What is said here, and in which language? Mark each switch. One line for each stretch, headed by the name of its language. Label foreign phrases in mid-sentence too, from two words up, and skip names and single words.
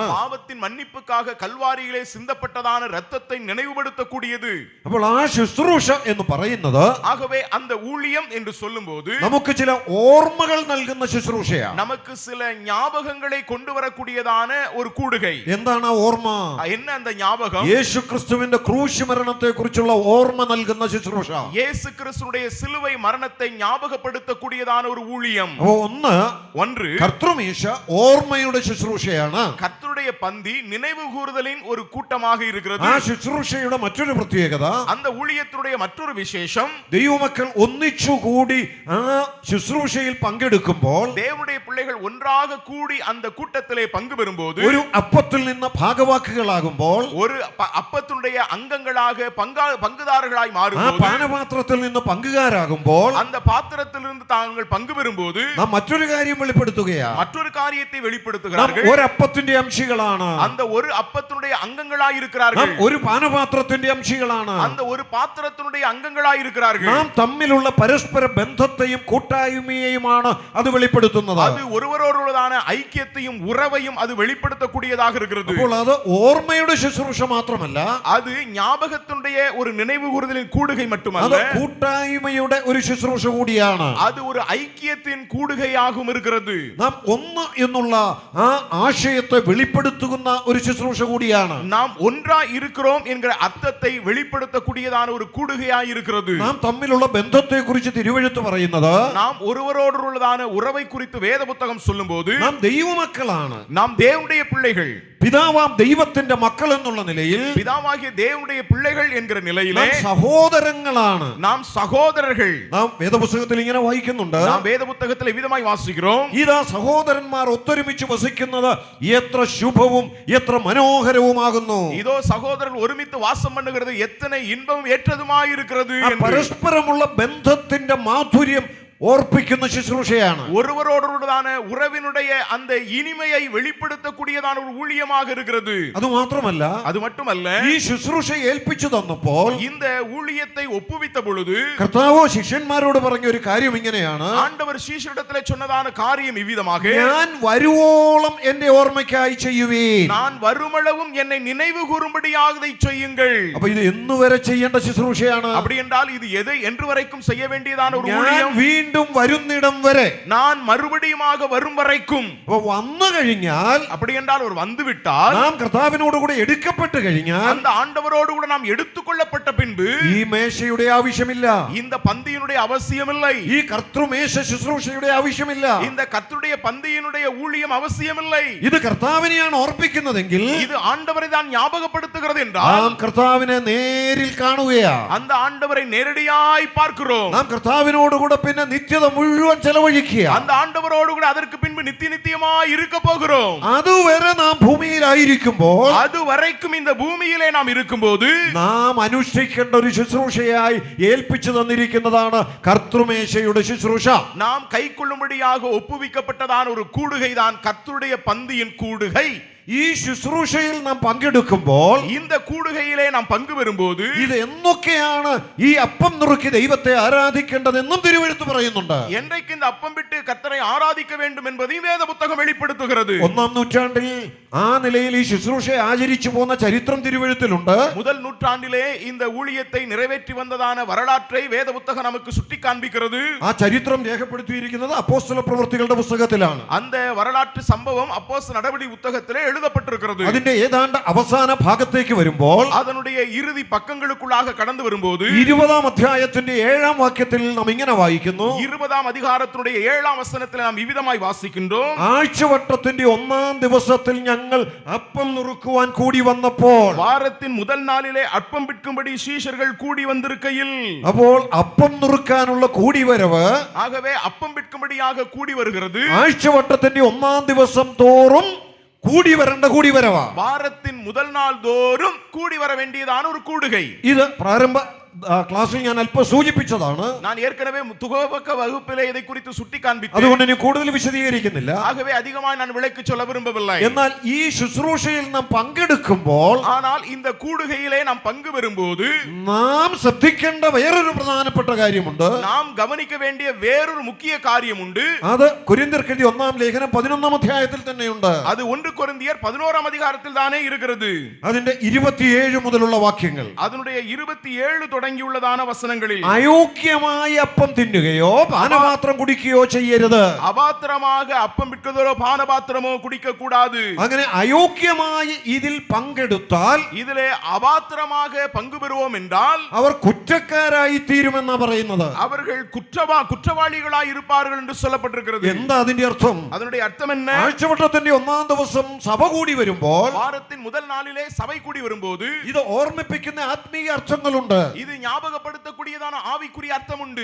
Tamil: பாவத்தின் மன்னிப்புக்காக கல்வாரியிலே சிந்தப்பட்டதான இரத்தத்தை நினைவுபடுத்தக்கூடியது.
Malayalam: അപ്പോൾ ആ ശുശ്രൂഷ എന്ന് പറയുന്നത്
Tamil: ஆகவே அந்த ஊழியம் என்று சொல்லும்போது
Malayalam: നമുക്ക് ചില ഓർമ്മകൾ നൽകുന്ന ശുശ്രൂഷയാണ്.
Tamil: நமக்கு சில ஞாபகங்களை கொண்டு வரக்கூடியதான ஒரு கூடுகை.
Malayalam: എന്താണ് ആ ഓർമ്മ?
Tamil: என்ன அந்த ஞாபகம்?
Malayalam: യേശുക്രിസ്തുവിന്റെ ക്രൂശ് മരണത്തെ കുറിച്ചുള്ള ഓർമ്മ നൽകുന്ന ശുശ്രൂഷ.
Tamil: இயேசு கிறிஸ்துவுடைய சிலுவை மரணத்தை ஞாபகப்படுத்தக்கூடியதான ஒரு ஊழியம்.
Malayalam: അപ്പോൾ
Tamil: ஒன்று
Malayalam: കർത്തൃമേശ ഓർമ്മയുടെ ശുശ്രൂഷയാണ്.
Tamil: கர்த்தருடைய பந்தி நினைவு கூறுதலின் ஒரு கூட்டமாக இருக்கிறது.
Malayalam: ആ ശുശ്രൂഷയുടെ മറ്റൊരു പ്രത്യേകത,
Tamil: அந்த ஊழியத்தினுடைய மற்றொரு விசேஷம்,
Malayalam: ദൈവമക്കൾ ഒന്നിച്ചുകൂടി ആ ശുശ്രൂഷയിൽ പങ്കെടുക്കുമ്പോൾ
Tamil: தேவனுடைய பிள்ளைகள் ஒன்றாக கூடி அந்த கூட்டத்திலே பங்கு பெறும்போது,
Malayalam: ഒരു അപ്പത്തിൽ നിന്ന് ഭാഗവാക്കുകളാകുമ്പോൾ,
Tamil: ஒரு அப்பத்தினுடைய அங்கங்களாக பங்குதாரர்களாய்
Malayalam: ആ
Tamil: மாறும்போது,
Malayalam: പാനപാത്രത്തിൽ നിന്ന് പങ്കുകാരാകുമ്പോൾ
Tamil: அந்த பாத்திரத்திலிருந்து தாங்கள் பங்கு பெறும்போது
Malayalam: നാം മറ്റൊരു കാര്യം വെളിപ്പെടുത്തുകയാണ്.
Tamil: மற்றொரு காரியத்தை
Malayalam: നാം
Tamil: வெளிப்படுத்துகிறார்கள்.
Malayalam: ഒരപ്പത്തിന്റെ അംശികളാണ്.
Tamil: அந்த ஒரு அப்பத்தினுடைய அங்கங்களாய் இருக்கிறார்கள்.
Malayalam: നാം ഒരു പാനപാത്രത്തിന്റെ അംശികളാണ്.
Tamil: அந்த ஒரு பாத்திரத்தினுடைய அங்கங்களாய் இருக்கிறார்கள்.
Malayalam: നാം തമ്മിലുള്ള പരസ്പര ബന്ധത്തെയും കൂട്ടായ്മയെയുമാണ് അത് വെളിപ്പെടുത്തുന്നത്.
Tamil: அது ஒருவரோடுള്ളதான ஐக்கியத்தையும் உறவையும் அது வெளிப்படுத்தக்கூடியதாக இருக்கிறது.
Malayalam: അപ്പോൾ അത് ഓർമ്മയുടെ ശുശ്രൂഷ മാത്രമല്ല,
Tamil: அது ஞாபகத்தினுடைய ஒரு நினைவு கூறுதலின் கூடுகை
Malayalam: അത്
Tamil: மட்டுமல்ல,
Malayalam: കൂട്ടായ്മയുടെ ഒരു ശുശ്രൂഷ കൂടിയാണ്.
Tamil: அது ஒரு ஐக்கியத்தின் கூடுகையாகவும் இருக்கிறது.
Malayalam: നാം ഒന്ന് എന്നുള്ള ആ ആശയത്തെ വെളിപ്പെടുത്തുന്ന ഒരു ശുശ്രൂഷ കൂടിയാണ്.
Tamil: நாம் ஒன்றா இருக்கிறோம் என்கிற அர்த்தத்தை வெளிப்படுத்தக்கூடியதான ஒரு கூடுகையாய் இருக்கிறது.
Malayalam: നാം തമ്മിലുള്ള ബന്ധത്തെ കുറിച്ച് തിരുവെഴുത്ത് പറയുന്നത്,
Tamil: நாம் ஒருவரோடுள்ளதான உறவை குறித்து வேத புத்தகம் சொல்லும்போது,
Malayalam: നാം ദൈവമക്കളാണ്.
Tamil: நாம் தேவனுடைய பிள்ளைகள்,
Malayalam: പിതാവാം ദൈവത്തിന്റെ മക്കൾ എന്നുള്ള നിലയിൽ
Tamil: பிதாவாகிய தேவனுடைய பிள்ளைகள் என்கிற நிலையிலே
Malayalam: നാം സഹോദരങ്ങളാണ്.
Tamil: நாம் சகோதரர்கள்.
Malayalam: നാം വേദപുസ്തകത്തിൽ ഇങ്ങനെ വായിക്കുന്നുണ്ട്,
Tamil: நாம் வேத புத்தகத்தில் விதமாய் வாசிக்கிறோம்,
Malayalam: ഇതാ സഹോദരന്മാർ ഒത്തൊരുമിച്ച് വസിക്കുന്നത് എത്ര ശുഭവും എത്ര മനോഹരവുമാകുന്നു.
Tamil: இதோ சகோதரர்கள் ஒருமித்து வாசம் பண்ணுகிறது எத்தனை இன்பமும் ஏற்றதுமாய் இருக்கிறது
Malayalam: ആ
Tamil: என்று.
Malayalam: പരസ്പരമുള്ള ബന്ധത്തിന്റെ മാധുര്യം ഓർപ്പിക്കുന്ന ശുശ്രൂഷയാണ്.
Tamil: ஒருவரோடுதான உறவினுடைய அந்த இனிமையை வெளிப்படுத்தக்கூடியதான ஒரு ஊழியமாக இருக்கிறது.
Malayalam: അത് മാത്രമല്ല,
Tamil: அது மட்டுமல்ல,
Malayalam: ഈ ശുശ്രൂഷ ഏൽപ്പിച്ചു തന്നപ്പോൾ
Tamil: இந்த ஊழியத்தை ஒப்புவித்த பொழுது
Malayalam: കർത്താവോ ശിഷ്യന്മാരോട് പറഞ്ഞ ഒരു കാര്യം ഇങ്ങനെയാണ്,
Tamil: ஆண்டவர் சீஷரிடத்திலே சொன்னதான காரியம் இவ்விதமாக,
Malayalam: ഞാൻ വരുവോളം എന്റെ ഓർമ്മയ്ക്കായി ചെയ്യുവീൻ.
Tamil: நான் வருமளவும் என்னை நினைவு கூறும்படியாக இதை செய்யுங்கள்.
Malayalam: അപ്പൊ ഇത് എന്നുവരെ ചെയ്യേണ്ട ശുശ്രൂഷയാണ്.
Tamil: அப்படி என்றால் இது எதை என்று வரைக்கும் செய்ய வேண்டியதான ஒரு
Malayalam: ഞാൻ
Tamil: ஊழியம்.
Malayalam: വീണ്ടും വരുന്നിടം വരെ,
Tamil: நான் மறுபடியுமாக வரும் வரைக்கும்.
Malayalam: അപ്പൊ വന്നു കഴിഞ്ഞാൽ,
Tamil: அப்படி என்றால் ஒரு வந்து விட்டால்,
Malayalam: നാം കർത്താവിനോട് കൂടെ എടുക്കപ്പെട്ട് കഴിഞ്ഞാൽ,
Tamil: அந்த ஆண்டவரோடு கூட நாம் எடுத்துக்கொள்ளப்பட்ட பின்பு
Malayalam: ഈ മേശയുടെ ആവശ്യമില്ല,
Tamil: இந்த பந்தியினுடைய அவசியமில்லை,
Malayalam: ഈ കർത്തൃമേശ ശുശ്രൂഷയുടെ ആവശ്യമില്ല.
Tamil: இந்த கர்த்தருடைய பந்தியினுடைய ஊழியம் அவசியமில்லை.
Malayalam: ഇത് കർത്താവിനെയാണ് ഓർപ്പിക്കുന്നതെങ്കിൽ,
Tamil: இது ஆண்டவரை தான் ஞாபகப்படுத்துகிறது
Malayalam: നാം
Tamil: என்றால்,
Malayalam: കർത്താവിനെ നേരിൽ കാണുകയാ.
Tamil: அந்த ஆண்டவரை நேரடியாய் பார்க்கிறோம்.
Malayalam: നാം കർത്താവിനോടുകൂടെ പിന്നെ നിത്യത മുഴുവൻ ചെലവഴിക്കുക.
Tamil: அந்த ஆண்டவரோடு கூட அதற்கு பின்பு நித்தியமாய் இருக்க போகிறோம்.
Malayalam: അതുവരെ നാം ഭൂമിയിലായിരിക്കുമ്പോൾ,
Tamil: அது வரைக்கும் இந்த பூமியிலே நாம் இருக்கும்போது
Malayalam: നാം അനുഷ്ഠിക്കേണ്ട ഒരു ശുശ്രൂഷയായി ഏൽപ്പിച്ചു തന്നിരിക്കുന്നതാണ് കർത്തൃമേശയുടെ ശുശ്രൂഷ.
Tamil: நாம் கைக்கொள்ளும்படியாக ஒப்புவிக்கப்பட்டதான ஒரு கூடுகை தான் கர்த்தருடைய பந்தியின் கூடுகை.
Malayalam: ഈ ശുശ്രൂഷയിൽ നാം പങ്കെടുക്കുമ്പോൾ,
Tamil: இந்த கூடுகையிலே நாம் பங்கு பெறும்போது
Malayalam: ഇത് എന്നൊക്കെയാണ് ഈ അപ്പം നുറുക്കി ദൈവത്തെ ആരാധിക്കേണ്ടതെന്നും തിരുവെഴുത്ത് പറയുന്നുണ്ട്.
Tamil: என்றைக்கு இந்த அப்பம் விட்டு கர்த்தரை ஆராதிக்க வேண்டும் என்பதையும் வேத புத்தகம் வெளிப்படுத்துகிறது.
Malayalam: ഒന്നാം നൂറ്റാണ്ടിൽ ആ നിലയിൽ ഈ ശുശ്രൂഷയെ ആചരിച്ചു പോന്ന ചരിത്രം തിരുവെഴുത്തിലുണ്ട്.
Tamil: முதல் நூற்றாண்டிலே இந்த ஊழியத்தை நிறைவேற்றி வந்ததான வரலாற்றை வேத புத்தகம் நமக்கு சுட்டி காண்பிக்கிறது.
Malayalam: ആ ചരിത്രം രേഖപ്പെടുത്തിയിരിക്കുന്നത് അപ്പോസ്തല പ്രവൃത്തികളുടെ പുസ്തകത്തിലാണ്.
Tamil: அந்த வரலாற்று சம்பவம் அப்போஸ்தலர் நடவடிக்கை புத்தகத்திலே எழுதப்பட்டிருக்கிறது.
Malayalam: അതിന്റെ ഏതാണ്ട് അവസാന ഭാഗത്തേക്ക് വരുമ്പോൾ,
Tamil: அதனுடைய இறுதி பக்கங்களுக்குள்ளாக கடந்து வரும்போது
Malayalam: 20-ാം അധ്യായത്തിന്റെ 7-ാം വാക്യത്തിൽ നാം ഇങ്ങനെ വായിക്കുന്നു,
Tamil: 20ஆம் அதிகாரத்தினுடைய 7ஆம் வசனத்தில் நாம் இவ்விதமாய் வாசிக்கின்றோம்.
Malayalam: ആഴ്ചവട്ടത്തിന്റെ 1-ാം ദിവസത്തിൽ ഞങ്ങൾ ഞങ്ങൾ അപ്പം നുറുക്കുവാൻ കൂടി വന്നപ്പോൾ.
Tamil: வாரத்தின் முதல் நாளிலே அப்பம் விற்கும்படி சீஷர்கள் கூடி வந்திருக்கையில்.
Malayalam: അപ്പോൾ അപ്പം നുറുക്കാനുള്ള കൂടിവരവ്
Tamil: ஆகவே அப்பம் விற்கும்படியாக கூடி வருகிறது.
Malayalam: ആഴ്ചവട്ടത്തിന്റെ ഒന്നാം ദിവസം തോറും കൂടി വരേണ്ട കൂടിവരവാ.
Tamil: வாரத்தின் முதல் நாள் தோறும் கூடி வர வேண்டியதான ஒரு கூடுகை.
Malayalam: ഇത് പ്രാരംഭ ക്ലാസ്സിൽ ഞാൻ അല്പം സൂചിപ്പിച്ചതാണ്.
Tamil: நான் ஏற்கனவே துவக்க வகுப்பிலே இதை குறித்து சுட்டி காண்பித்தேன்.
Malayalam: അതുകൊണ്ട് ഇനി കൂടുതൽ വിശദീകരിക്കുന്നില്ല.
Tamil: ஆகவே அதிகமாக நான் விளக்கி சொல்ல விரும்பவில்லை.
Malayalam: എന്നാൽ ഈ ശുശ്രൂഷയിൽ നാം പങ്കെടുക്കുമ്പോൾ,
Tamil: ஆனால் இந்த கூடுகையிலே நாம் பங்கு பெறும்போது
Malayalam: നാം ശ്രദ്ധിക്കേണ്ട വേറൊരു പ്രധാനപ്പെട്ട കാര്യമുണ്ട്.
Tamil: நாம் கவனிக்க வேண்டிய வேறொரு முக்கிய காரியம் உண்டு.
Malayalam: അത് കൊരിന്ത്യർക്ക് എഴുതിയ 1-ാം ലേഖനം 11-ാം അധ്യായത്തിൽ തന്നെയുണ്ട്.
Tamil: அது 1 கொரிந்தியர் 11ஆம் அதிகாரத்தில் தானே இருக்கிறது.
Malayalam: അതിന്റെ 27 മുതലുള്ള വാക്യങ്ങൾ.
Tamil: அதனுடைய 27 தொடங்கியுள்ளதான வசனங்களில்
Malayalam: അയോഗ്യമായ അപ്പം തിന്നുകയോ പാനപാത്രം കുടിക്കുകയോ ചെയ്യരുത്.
Tamil: அபாத்திரமாக அப்பம் விற்கிறதோ பானபாத்திரமோ குடிக்க கூடாது.
Malayalam: അങ്ങനെ അയോഗ്യമായി ഇതിൽ പങ്കെടുത്താൽ
Tamil: இதிலே அபாத்திரமாக பங்கு பெறுவோம் என்றால்
Malayalam: അവർ കുറ്റക്കാരായി തീരുമെന്നാ പറയുന്നത്.
Tamil: அவர்கள் குற்றவாளிகளாய் இருப்பார்கள் என்று சொல்லப்பட்டிருக்கிறது.
Malayalam: എന്താ അതിന്റെ അർത്ഥം?
Tamil: அதனுடைய அர்த்தம் என்ன?
Malayalam: ആഴ്ചവട്ടത്തിന്റെ 1-ാം ദിവസം സഭ കൂടി വരുമ്പോൾ,
Tamil: வாரத்தின் முதல் நாளிலே சபை கூடி வரும்போது
Malayalam: ഇത് ഓർമ്മിപ്പിക്കുന്ന ആത്മീയ അർത്ഥങ്ങളുണ്ട്.
Tamil: இது ஞாபகப்படுத்தக்கூடியதான ஆவிக்குரிய அர்த்தம் உண்டு.